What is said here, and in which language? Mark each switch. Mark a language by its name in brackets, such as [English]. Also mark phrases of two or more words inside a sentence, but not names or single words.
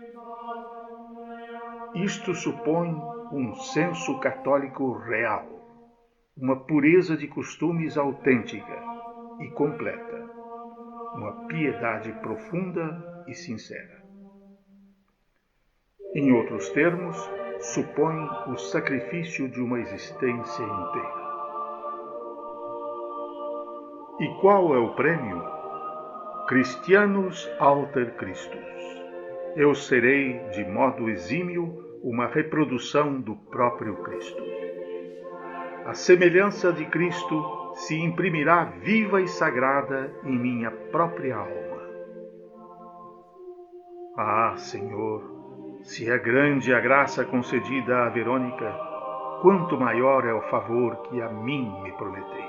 [Portuguese] Isto supõe um senso católico real, uma pureza de costumes autêntica e completa, uma piedade profunda e sincera. Em outros termos, supõe o sacrifício de uma existência inteira. E qual é o prêmio? [Latin] Christianus alter Christus. [Portuguese] Eu serei, de modo exímio, uma reprodução do próprio Cristo. A semelhança de Cristo se imprimirá viva e sagrada em minha própria alma. Ah, Senhor, se é grande a graça concedida a Verônica, quanto maior é o favor que a mim me prometeis.